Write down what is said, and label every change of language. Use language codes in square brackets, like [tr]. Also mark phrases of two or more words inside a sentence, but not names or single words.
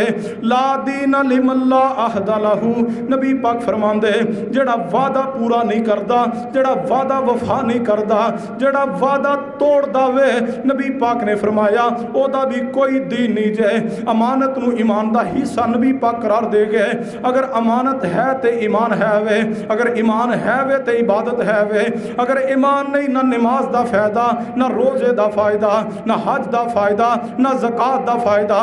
[ar] لا دین لمن لا عہد لہ، [pa] نبی پاک فرماندے جڑا وعدہ پورا نہیں کردا، جڑا وعدہ وفا نہیں کردا، جڑا وعدہ توڑ دا وے، نبی پاک نے فرمایا او دا بھی کوئی دین نہیں جے۔ امانت نو ایمان دا حصہ نبی پاک قرار دے گئے۔ اگر امانت ہے تے ایمان ہے وے، اگر ایمان ہے وے تے عبادت ہے وے، اگر ایمان نہیں نہ نماز دا فائدہ، نہ روزے دا فائدہ، نہ حج دا فائدہ، نہ زکات دا فائدہ۔